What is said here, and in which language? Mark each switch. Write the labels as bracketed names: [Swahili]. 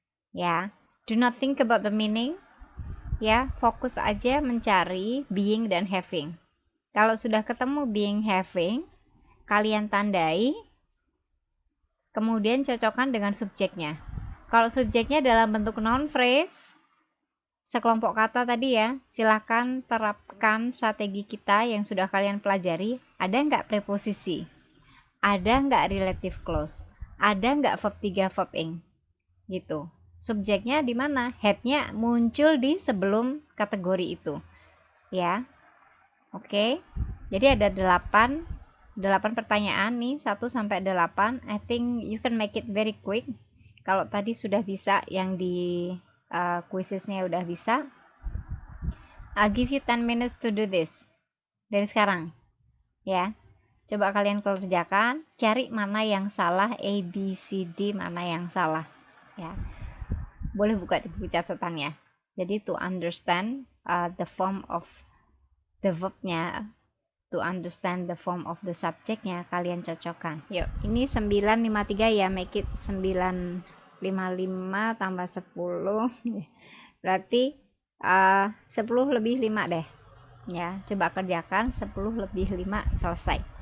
[English] Ya, do not think about the meaning. [Indonesian] Ya, fokus aja mencari being dan having. Kalau sudah ketemu being, having, kalian tandai, kemudian cocokkan dengan subjeknya. Kalau subjeknya dalam bentuk noun phrase, sekelompok kata tadi ya, silakan terapkan strategi kita yang sudah kalian pelajari. Ada nggak preposisi? Ada nggak relative clause? Ada nggak verb 3, verb ing? Gitu. Subjeknya di mana? Headnya muncul di sebelum kategori itu. Ya. Oke. Jadi ada 8 pertanyaan nih, 1 sampai 8. [English] I think you can make it very quick. [Indonesian] Kalau tadi sudah bisa yang di quizesnya udah bisa. [English] I'll give you 10 minutes to do this. [Indonesian] Dari sekarang. Ya. Coba kalian kerjakan, cari mana yang salah, A, B, C, D, mana yang salah. Ya. Boleh buka buku catatannya. [English] Jadi to understand the form of the verb-nya, to understand the form of the subject-nya, [Indonesian] kalian cocokkan. Yuk, ini 953 ya, [English] make it 955 [Indonesian] tambah 10. Berarti 10 lebih 5 deh. Ya, coba kerjakan 10 lebih 5 selesai.